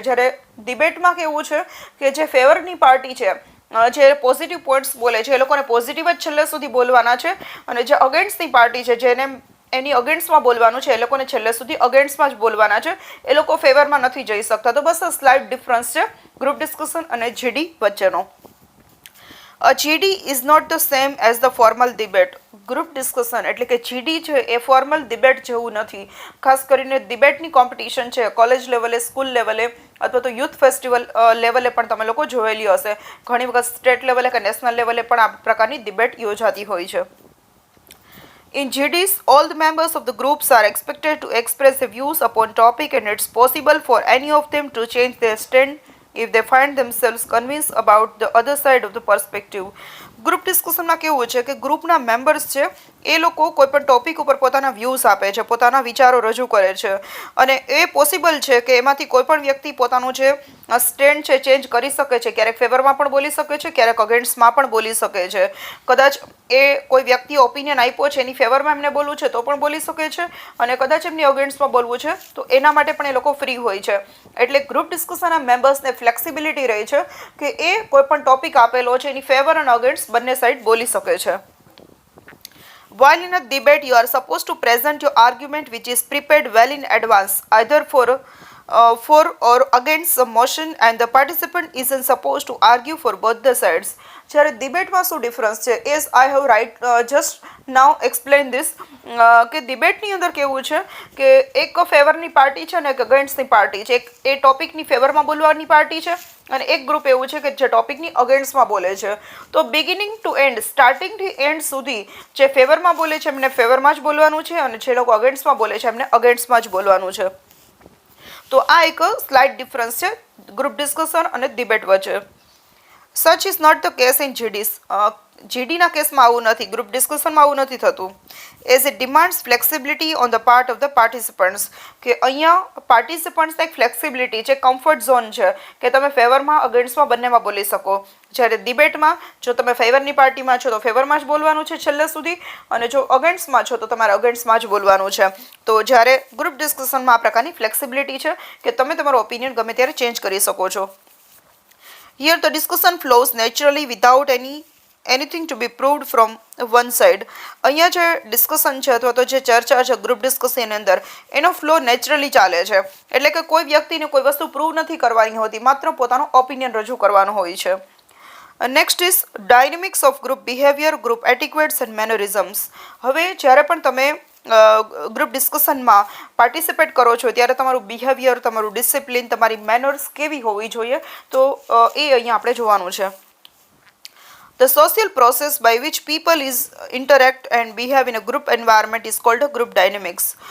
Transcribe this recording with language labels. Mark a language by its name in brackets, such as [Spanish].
[Gujarati] જ્યારે ડિબેટમાં કેવું છે કે જે ફેવરની પાર્ટી છે, જે પોઝિટિવ પોઈન્ટ્સ બોલે છે એ લોકોને પોઝિટિવ જ છેલ્લે સુધી બોલવાના છે અને જે અગેન્સ્ટની પાર્ટી છે જેને એની અગેન્સ્ટમાં બોલવાનું છે એ લોકોને છેલ્લે સુધી અગેન્સ્ટમાં જ બોલવાના છે. એ લોકો ફેવરમાં નથી જઈ શકતા. તો બસ આ સ્લાઇટ ડિફરન્સ છે ગ્રુપ ડિસ્કશન અને જીડી વચ્ચેનો. [English] GD is not the same as the formal debate. [Gujarati] Group discussion એટલે કે જીડી છે એ ફોર્મલ ડિબેટ જેવું નથી. ખાસ કરીને ડિબેટની કોમ્પિટિશન છે કોલેજ લેવલે, સ્કૂલ લેવલે અથવા તો યુથ ફેસ્ટિવલ લેવલે પણ તમે લોકો જોયેલી હશે. ઘણી વખત સ્ટેટ લેવલે કે નેશનલ લેવલે પણ આ પ્રકારની ડિબેટ યોજાતી હોય છે. [English] In GDs, all the members of the groups are expected to express their views upon topic and it's possible for any of them to change their stand if they find themselves convinced about the other side of the perspective. [Gujarati] Group ડિસ્કશનમાં કેવું છે કે ગ્રુપના members છે એ લોકો કોઈ પણ topic ઉપર પોતાના વ્યૂઝ આપે છે, પોતાના વિચારો રજૂ કરે છે અને એ પોસિબલ છે કે એમાંથી કોઈ પણ વ્યક્તિ પોતાનું જે સ્ટેન્ડ છે ચેન્જ કરી શકે છે. ક્યારેક ફેવરમાં પણ બોલી શકે છે, ક્યારેક અગેન્સ્ટમાં પણ બોલી શકે છે. કદાચ એ કોઈ વ્યક્તિએ ઓપિનિયન આપ્યો છે એની ફેવરમાં એમને બોલવું છે તો પણ બોલી શકે છે અને કદાચ એમની અગેન્સ્ટમાં બોલવું છે તો એના માટે પણ એ લોકો ફ્રી હોય છે. એટલે ગ્રુપ ડિસ્કશનના મેમ્બર્સને ફ્લેક્સિબિલિટી રહે છે કે એ કોઈ પણ ટોપિક આપેલો છે એની ફેવર અને અગેન્સ્ટ બંને સાઈડ બોલી શકે છે. [English] While in a debate, you are supposed to present your argument which is prepared well in advance, either for or against a motion, and the participant isn't supposed to argue for both the sides. [Gujarati] જ્યારે ડિબેટમાં શું difference છે [English] as I have just now explain this [Gujarati] કે ડિબેટની અંદર કેવું છે કે એક ફેવરની party છે ને એક અગેન્સ્ટની પાર્ટી છે. એક એ ટોપિકની ફેવરમાં બોલવાની પાર્ટી છે અને એક ગ્રુપ એવું છે કે જે ટોપિકની અગેન્સ્ટમાં બોલે છે. તો [English] beginning to end, [Gujarati] સ્ટાર્ટિંગથી એન્ડ સુધી જે ફેવરમાં બોલે છે એમને ફેવરમાં જ બોલવાનું છે અને જે લોકો અગેન્સ્ટમાં બોલે છે એમને અગેન્સ્ટમાં જ બોલવાનું છે. તો આ એક સ્લાઇટ ડિફરન્સ છે ગ્રુપ ડિસ્કશન અને ડિબેટ વચ્ચે. [English] Such is not the case in GDs. [Gujarati] જીડીના કેસમાં આવું નથી, ગ્રુપ ડિસ્કશનમાં આવું નથી થતું. [English] As it demands flexibility on the part of the participants. [Gujarati] કે અહીંયા પાર્ટિસિપન્ટ્સને એક ફ્લેક્સિબિલિટી છે, કમ્ફર્ટ ઝોન છે કે તમે ફેવરમાં અગેન્સ્ટમાં બંનેમાં બોલી શકો. જ્યારે ડિબેટમાં જો તમે ફેવરની પાર્ટીમાં છો તો ફેવરમાં જ બોલવાનું છે છેલ્લે સુધી અને જો અગેન્સ્ટમાં છો તો તમારે અગેન્સ્ટમાં જ બોલવાનું છે. તો જ્યારે ગ્રુપ ડિસ્કશનમાં આ પ્રકારની ફ્લેક્સિબિલિટી છે કે તમે તમારો ઓપિનિયન ગમે ત્યારે ચેન્જ કરી શકો છો. [English] Here the discussion flows naturally without anything to be proved from one side. [Gujarati] અહીંયા જે ડિસ્કશન છે અથવા તો જે ચર્ચા છે ગ્રુપ ડિસ્કશનની અંદર એનો ફ્લો નેચરલી ચાલે છે, એટલે કે કોઈ વ્યક્તિને કોઈ વસ્તુ પ્રૂવ નથી કરવાની હોતી, માત્ર પોતાનો ઓપિનિયન રજૂ કરવાનો હોય છે. [English] Next is dynamics of group behaviour, group etiquettes and mannerisms. [Gujarati] હવે જ્યારે પણ તમે ગ્રુપ ડિસ્કશનમાં પાર્ટિસિપેટ કરો છો ત્યારે તમારું બિહેવિયર, તમારું ડિસિપ્લિન, તમારી મેનર્સ કેવી હોવી જોઈએ, તો એ અહીંયા આપણે જોવાનું છે. [English] The social process by which people interact and behave in a group environment is called a group dynamics.